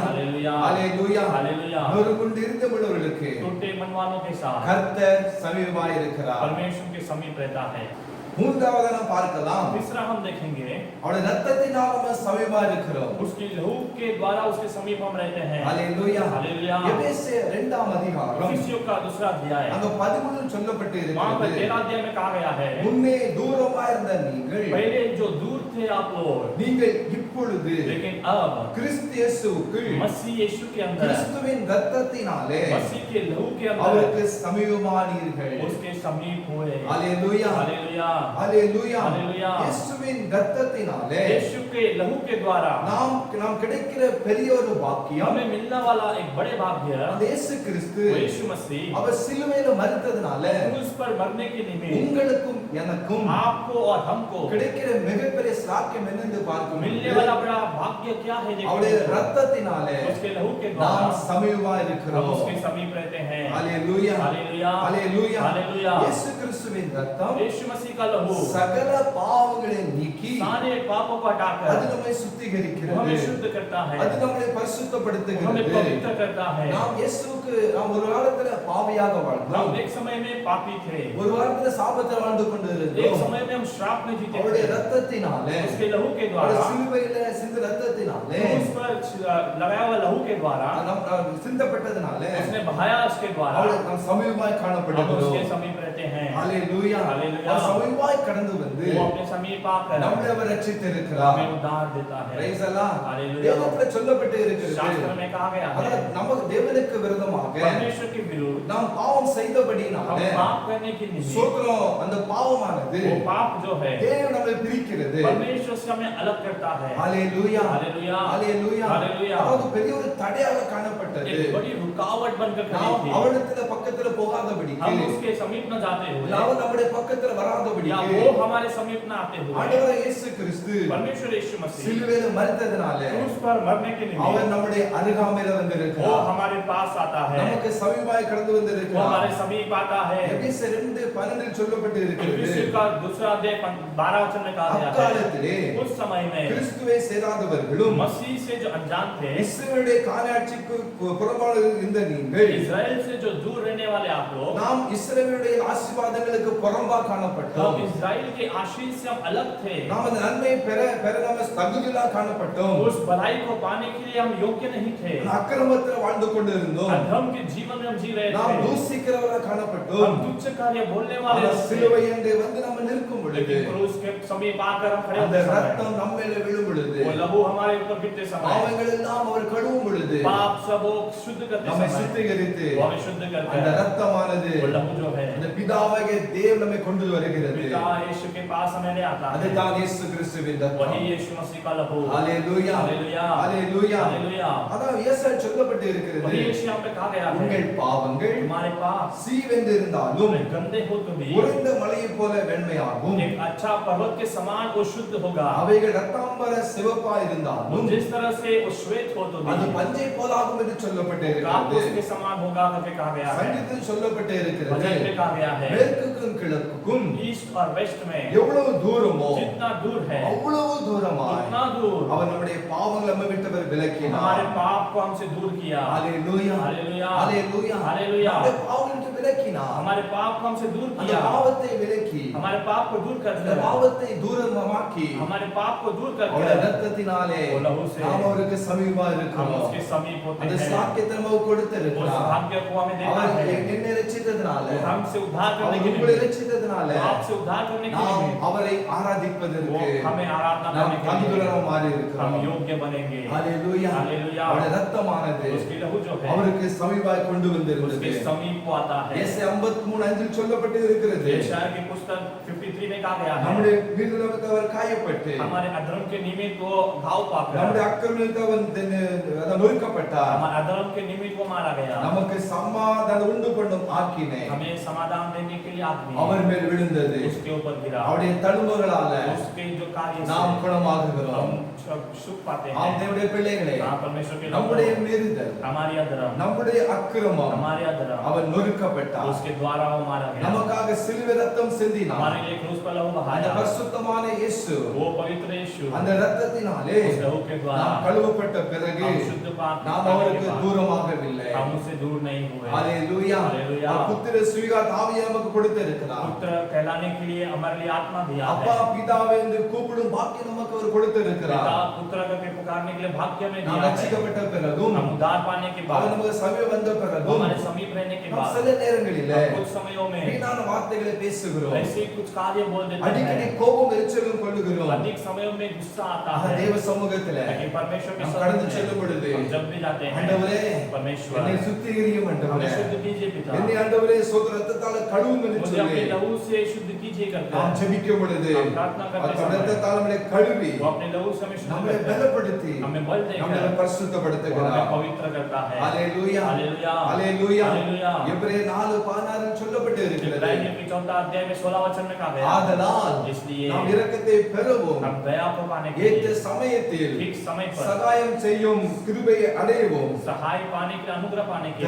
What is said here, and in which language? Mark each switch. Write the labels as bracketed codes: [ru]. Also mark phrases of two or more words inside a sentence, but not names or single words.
[hi] हालेलुया, [ta] ஹalleluya. [hi] हालेलुया। [ta] நொறுங்குண்டு இருந்தவர்களுக்கு [hi] टूटे मन वालों के साथ [ta] கர்த்தர் சமீபமாய் இருக்கிறார். [hi] परमेश्वर के समीप रहता है। [ta] மூன்றாவது நாம் பார்க்கலாம், [hi] तीसरा हम देखेंगे, [ta] அவருடைய ரத்தத்தினால் நம்ம சமீபமா இருக்கிறோம். [hi] उसकी लहू के द्वारा उसके समीप हम रहते हैं। [ta] ஹalleluya. [hi] हालेलुया। [ta] எபேசியர் 2ஆம் அதிகாரம் [hi] इफिसियों का दूसरा अध्याय, [ta] அங்க 13 சொல்லப்பட்டு [hi] वहाँ पर [ta] இருக்கிறது. [hi] 13 अध्याय में कहा गया है, [ta] முன்னே தூரமா இருந்த நீங்கள் [hi] पहले जो दूर थे आप लोग, [ta] நீங்கள் இப்பொழுது [hi] लेकिन अब [ta] கிறிஸ்து இயேசுவுக்குள் [hi] मसीह यीशु के अंदर, [ta] கிறிஸ்துவின் ரத்தத்தினாலே [hi] मसीह के लहू के अंदर [ta] அவருக்கு சமீபமானீர்கள். [hi] उसके समीप हुए। [ta] ஹalleluya. [hi] हालेलुया, [ta] ஹalleluya. [hi] हालेलुया। [ta] இயேசுவின் ரத்தத்தினாலே [hi] यीशु के लहू के द्वारा [ta] நாம் கிடைக்கிற பெரிய ஒரு பாக்கியம், [hi] हमें मिलने वाला एक बड़े भाग्य, [ta] அந்த இயேசு கிறிஸ்து [hi] वो यीशु मसीह [ta] அவர் சிலுவையில மரித்ததனால [hi] क्रूस पर मरने के निमित्त [ta] உங்களுக்கும் எனக்கும் [hi] आपको और हमको [ta] கிடைக்கிற மிகப்பெரிய ஸ்லாக்கியம் என்னென்று பார்க்கும் [hi] मिलने वाला बड़ा भाग्य क्या है? [ta] அவருடைய [hi] देखो, [ta] ரத்தத்தினாலே [hi] उसके लहू के [ta] நாம் [hi] द्वारा [ta] சமீபமா [hi] हम [ta] இருக்கிறோம். [hi] उसके समीप रहते हैं। [ta] ஹalleluya. [hi] हालेलुया, [ta] ஹalleluya. [hi] हालेलुया। [ta] இயேசு கிறிஸ்துவின் ரத்தம் [hi] यीशु मसीह का लहू [ta] சகல பாவங்களை நீக்கி [hi] सारे पापों को हटाकर लगाकर [ta] அது நம்மை [hi] वो हमें [ta] சுத்திகரிக்கிறது, [hi] शुद्ध करता है, [ta] அது நம்மை [hi] वो हमें [ta] பரிசுத்தப்படுத்துகிறது. [hi] पवित्र करता है। [ta] நாம் இயேசுவுக்கு நாம் ஒரு காலத்துல பாவியாக வாழ்ந்தோம், [hi] हम एक समय में पापी थे, [ta] ஒரு காலத்துல சாபத்தில் வாழ்ந்து [hi] एक [ta] கொண்டிருந்தோம். [hi] समय में हम श्राप में जीते [ta] அவருடைய [hi] थे। [ta] ரத்தத்தினாலே, [hi] उसके लहू के [ta] அவருடைய [hi] द्वारा, [ta] சிலுவையில சிந்த ரத்தத்தினாலே, [hi] उस पर लगाया हुआ लहू के द्वारा, [ta] நாம் சிந்தப்பட்டதினாலே [hi] उसने बहाया उसके द्वारा [ta] அவருடைய நாம் சமீபமாய் [hi] हम [ta] காணப்படுகிறோம். [hi] उसके समीप रहते हैं। [ta] ஹalleluya. [hi] हालेलुया। [ta] அவர் சமீபமாய் கடந்து வந்து [hi] वो अपने समीप आकर [ta] நம்மை அவர் ரட்சித்திருக்கிறார். [hi] हमें उद्धार देता है। [en] Praise the Lord. [hi] हालेलुया। [ta] வேதத்துல சொல்லப்பட்டு இருக்கிறது, [hi] शास्त्र में कहा गया है, [ta] அதாவது நமக்கு தேவனுக்கு விரோதமாக [hi] परमेश्वर के विरुद्ध [ta] நாம் பாவம் [hi] हम [ta] செய்தபடினாலே [hi] पाप करने के निमित्त [ta] சோத்திரம், அந்த பாவமானது [hi] वो पाप जो है [ta] தேவன் நம்மை பிரிக்கிறது. [hi] परमेश्वर से हमें अलग करता है। [ta] ஹalleluya. [hi] हालेलुया। [ta] ஹalleluya. [hi] हालेलुया। [ta] அதாவது பெரிய ஒரு தடையாக காணப்பட்டது. [hi] एक बड़ी रुकावट बनकर खड़ी [ta] நாம் [hi] थी। [ta] அவரிடத்துல பக்கத்துல போகாதபடிக்கு, [hi] हम उसके समीप न जाते हुए [ta] அவர் நம்முடைய பக்கத்துல [hi] या [ta] வராதபடிக்கு, [hi] वो हमारे समीप न आते हुए [ta] ஆண்டவர் இயேசு கிறிஸ்து [hi] परमेश्वर यीशु मसीह [ta] சிலுவையில மரித்ததினாலே [hi] क्रूस पर मरने के [ta] அவர் [hi] निमित्त [ta] நம்முடைய அருகாமையில [hi] वो [ta] வந்திருக்கிறார். [hi] हमारे पास आता है, [ta] நமக்கு சமீபமாய் கடந்து [hi] वो [ta] வந்திருக்கிறார். [hi] हमारे समीप आता है। [ta] எபேசியர் 2:12 சொல்லப்பட்டு இருக்கிறது, [hi] इफिसियों का दूसरा अध्याय 12 वचन में कहा गया है, [ta] அக்காலத்திலே [hi] उस समय में [ta] கிறிஸ்துவை சேராதவர்களும் [hi] मसीह से जो अनजान थे, [ta] இஸ்ரவேலுடைய காணியாட்சிக்கு புறம்பாக இருந்த நீங்கள், [hi] इजराइल से जो दूर रहने वाले आप लोग, [ta] நாம் இஸ்ரவேலுடைய ஆசீர்வாதங்களுக்கு புறம்பா [hi] हम [ta] காணப்பட்டோம். [hi] इजराइल के आशीष से हम अलग थे। [ta] நாம் அந்த நன்மையை பெற நாம தகுதியில்லா காணப்பட்டோம். [hi] उस भलाई को पाने के लिए हम योग्य नहीं थे। [ta] அக்கிரமத்துல வாழ்ந்து கொண்டிருந்தோம். [hi] अधर्म के जीवन में हम जी रहे [ta] நாம் [hi] थे। [ta] தூசிக்கிறவரா காணப்பட்டோம். [hi] हम तुच्छ कार्य बोलने वाले [ta] அந்த [hi] थे। [ta] சிலுவை அண்டை வந்து நம்ம நிற்கும் பொழுது, [hi] लेकिन क्रूस के समीप आकर हम खड़े [ta] அந்த [hi] होते समय, [ta] ரத்தம் நம்ம மேல விழும் பொழுது, [hi] वो लहू हमारे ऊपर गिरते समय, [ta] பாவங்கள் எல்லாம் அவர் கழுவும் பொழுது, [hi] पाप सब वो शुद्ध करते [ta] நம்மை [hi] समय, [ta] சுத்திகரித்து [hi] वो हमें शुद्ध करते [ta] அந்த [hi] हैं। [ta] ரத்தமானது [hi] वो लहू जो है [ta] அந்த பிதாவாகிய தேவன் நம்மை கொண்டு வருகிறது. [hi] पिता यीशु के पास हमें ले आता है। [ta] அதுதான் இயேசு கிறிஸ்துவின் ரத்தம். [hi] वही यीशु मसीह का लहू। [ta] ஹalleluya. [hi] हालेलुया। [ta] ஹalleluya. [hi] हालेलुया। [ta] அதான் இயேசுவில் சொல்லப்பட்டு இருக்கிறது, [hi] वही यीशु यहाँ पे कहा गया है, [ta] உங்கள் பாவங்கள் [hi] तुम्हारे पाप [ta] சீவென்று இருந்தாலும் [hi] तुम्हें गंदे हो तो भी [ta] உறைந்த மலையைப் போல வெண்மையாகும், [hi] एक अच्छा पर्वत के समान वो शुद्ध होगा। [ta] அவைகள் ரத்தாம்பர சிவப்பா இருந்தாலும் [hi] जिस तरह से वो श्वेत हो तो [ta] அது [hi] भी [ta] பஞ்சை போலாகும் என்று சொல்லப்பட்டு [hi] कापुस [ta] இருக்கிறது. [hi] के समान होगा करके कहा गया है। [ta] சங்கீதத்தில் சொல்லப்பட்டு இருக்கிறது, [hi] वचन में कहा गया है, [ta] மேற்குக்கும் கிழக்குக்கும் [hi] ईस्ट और वेस्ट में [ta] எவ்வளவு தூரமோ [hi] जितना दूर है [ta] அவ்வளவு தூரமாய் [hi] उतना दूर [ta] அவர் நம்முடைய பாவங்களை நம்ம விட்டவர் [hi] हमारे [ta] விலக்கினார். [hi] पाप को हमसे दूर किया। [ta] ஹalleluya. [hi] हालेलुया। [ta] ஹalleluya. [hi] हालेलुया। [ta] நம்முடைய பாவங்களை விலக்கினார். [hi] हमारे पाप को हमसे दूर [ta] அந்த [hi] किया। [ta] பாவத்தை விலக்கி [hi] हमारे पाप को दूर कर [ta] அந்த [hi] दिया। [ta] பாவத்தை தூரமாக்கி [hi] हमारे पाप को दूर [ta] அவருடைய [hi] कर [ta] ரத்தத்தினாலே [hi] वो लहू से [ta] நாம் அவருக்கு சமீபமா [hi] हम [ta] இருக்கிறோம். [hi] उसके समीप होते [ta] அந்த [hi] हैं। [ta] சாக்கியத்தை நமக்கு [hi] उस [ta] கொடுத்திருக்கிறார். [hi] भाग्य को हमें देता [ta] அவர் [hi] है। [ta] என்னை ரட்சித்ததனால, [hi] वो हमसे उद्धार करने [ta] அவர் [hi] के [ta] உங்களை [hi] लिए, [ta] ரட்சித்ததனால [hi] आपसे उद्धार करने के [ta] நாம் [hi] लिए [ta] அவரை [hi] वो [ta] ஆராதிப்பதற்கு [hi] हमें आराधना [ta] நாம் [hi] करने के लिए [ta] தகுதியுள்ளவராக மாறி [hi] हम [ta] இருக்கிறோம். [hi] योग्य बनेंगे। [ta] ஹalleluya. [hi] हालेलुया। [ta] அவருடைய ரத்தமானது [hi] उसकी लहू जो है [ta] அவருக்கு சமீபமாய் கொண்டு [hi] उसके [ta] வந்திருந்தது. [hi] समीप को आता है। [ta] ஏசாயா 53:5 சொல்லப்பட்டு இருக்கிறது, [hi] यशायाह की पुस्तक 53 में कहा गया है, [ta] நம்முடைய மீறுதலுக்கு அவர் காயப்பட்டு, [hi] हमारे अधर्म के निमित्त वो घाव पाकर, [ta] நம்முடைய அக்கிரமங்களுக்கு அவர் நொறுக்கப்பட்டார். [hi] हमारे अधर्म के निमित्त वो मारा गया। [ta] நமக்கு சமாதானம் உண்டு பண்ணும் ஆக்கினை [hi] हमें समाधान देने के लिए आदमी [ta] அவர் மேல் விழுந்தது. [hi] उसके ऊपर गिरा। [ta] அவருடைய தழும்புகளால [hi] उसके जो कार्य [ta] நாம் [hi] से [ta] குணமாகுகிறோம். [hi] हम सुख पाते [ta] ஆம், [hi] हैं। [ta] தேவனுடைய பிள்ளைகளே, [hi] हाँ, परमेश्वर के [ta] நம்முடைய [hi] लोगों, [ta] மீறுதல், [hi] हमारी अधर्म, [ta] நம்முடைய அக்கிரமம் [hi] हमारे अधर्म, [ta] அவர் நொறுக்கப்பட்டார். [hi] उसके द्वारा वो मारा गया। [ta] நமக்காக சிலுவை ரத்தம் சிந்தினார். [hi] हमारे लिए क्रूस पर लहू [ta] அந்த [hi] बहाया। [ta] பரிசுத்தமான இயேசு [hi] वो पवित्र यीशु [ta] அந்த ரத்தத்தினாலே [hi] उस लहू के द्वारा [ta] நாம் கழுவப்பட்ட பிறகு [hi] हम शुद्ध पाप [ta] நாம் [hi] करने के [ta] அவருக்கு [hi] बाद [ta] தூரமாகவில்லை. [hi] हम उससे दूर नहीं हुए। [ta] ஹalleluya. [hi] हालेलुया। [ta] புத்திர சுவிகார் ஆவியை நமக்கு கொடுத்திருக்கிறார். [hi] पुत्र कहलाने के लिए हमारे लिए आत्मा दिया [ta] அப்பா [hi] है। [ta] பிதாவே என்று கூப்பிடும் பாக்கியம் நமக்கு அவர் கொடுத்திருக்கிறார். [hi] पिता पुत्र करके पुकारने के लिए भाग्य में [ta] நாம் [hi] दिया है। [ta] ரட்சிக்கப்பட்ட பிறகும் [hi] हम उद्धार पाने के [ta] அவர் [hi] बाद, [ta] நமக்கு சமீபம் வந்த பிறகும் [hi] हमारे समीप रहने के [ta] நாம் [hi] बाद, [ta] சில நேரங்களிலே [hi] हम कुछ समयों में [ta] வீணான வார்த்தைகளை பேசுகிறோம். [hi] ऐसे कुछ कार्य बोल देते [ta] அடிக்கடி [hi] हैं। [ta] கோபம் எரிச்சலும் கொள்ளுகிறோம். [hi] अधिक समयों में गुस्सा आता [ta] ஆக [hi] है। [ta] தேவ சமூகத்திலே [hi] लेकिन परमेश्वर के [ta] நாம் [hi] सामने [ta] கடந்து செல்லும் பொழுது, [hi] हम जब भी जाते हैं, [ta] ஆண்டவரே [hi] परमेश्वर [ta] என்னை சுத்திகரியும் ஆண்டவரே, [hi] हमें शुद्ध कीजिए पिता, [ta] என்னை ஆண்டவரே சோதர ரத்தத்தால கழுவும் என்று [hi] मुझे [ta] சொல்லி [hi] अपने लहू से शुद्ध कीजिए करते [ta] நாம் [hi] हैं। [ta] ஜெபிக்கும் பொழுது [hi] हम प्रार्थना करते [ta] அந்த [hi] समय [ta] ரத்தத்தால நம்மை கழுவி [hi] वो अपने लहू से हमें शुद्ध [ta] நம்மை [hi] करता है, [ta] பலப்படுத்தி [hi] हमें बल देकर [ta] நம்மை [hi] वो हमें [ta] பரிசுத்தப்படுத்துகிறார். [hi] पवित्र करता है। [ta] ஹalleluya. [hi] हालेलुया। [ta] ஹalleluya. [hi] हालेलुया। [ta] எபிரேயர் 4:16 சொல்லப்பட்டு இருக்கிறது. [hi] इब्रानियों के 4 अध्याय में 16 वचन में कहा गया [ta] ஆதலால் [hi] इसलिए [ta] நாம் இரக்கத்தை பெறுவோம், [hi] हम दया को पाने के [ta] ஏற்ற [hi] लिए [ta] சமயத்தில் [hi] ठीक समय पर [ta] சகாயம் செய்யும் கிருபையை அடைவோம், [hi] सहाय पाने के लिए अनुग्रह पाने के लिए